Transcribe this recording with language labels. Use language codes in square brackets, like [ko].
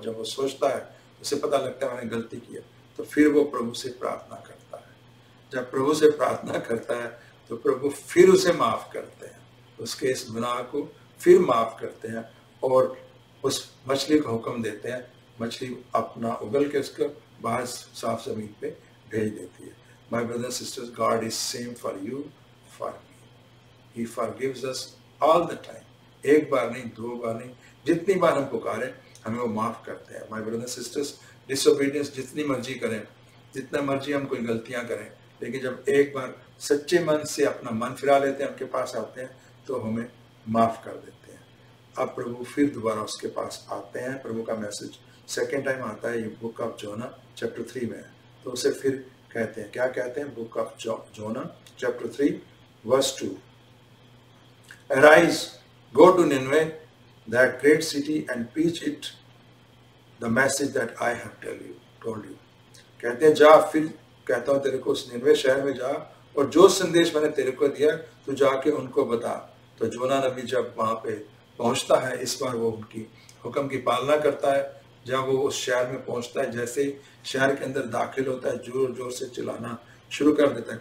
[hi] जब वो सोचता है उसे पता लगता है मैंने गलती की है, तो फिर वो प्रभु से प्रार्थना करता है। जब प्रभु से प्रार्थना करता है तो प्रभु फिर उसे माफ करते हैं, उसके इस गुनाह को फिर माफ करते हैं, और उस मछली को हुक्म देते हैं, मछली अपना उगल के उसको बाहर साफ जमीन पे भेज देती है। [en] My brothers and sisters, God is same for you, for me. He forgives us all the time. [hi] एक बार नहीं, 2 बार नहीं, जितनी बार हम पुकारें हमें वो माफ करते हैं। [en] My brothers and sisters, [hi] disobedience जितनी मर्जी करें, जितना मर्जी हम कोई गलतियां करें, लेकिन जब एक बार सच्चे मन से अपना मन फिरा लेते हैं, उनके पास आते हैं, तो हमें माफ कर देते हैं। अब प्रभु फिर दोबारा उसके पास आते हैं। प्रभु का मैसेज सेकेंड टाइम आता है, ये बुक ऑफ जोना चैप्टर 3 में है। तो उसे फिर कहते हैं, क्या कहते हैं, book of zona chapter 3 verse 2, [en] Arise, go to Nineveh, that great city, and preach it the message that I have told you. [hi] कहते हैं, जा, फिर कहता हूँ तेरे को उस निनवे शहर में जा, और जो संदेश मैंने तेरे को दिया तो जाके उनको बता। तो जोना नबी जब वहां पे पहुंचता है, इस बार वो उनकी हुक्म की पालना करता है। जब वो उस शहर में पहुंचता है, जैसे शहर के अंदर दाखिल होता है, जोर जोर से चिल्लाना शुरू कर देता है।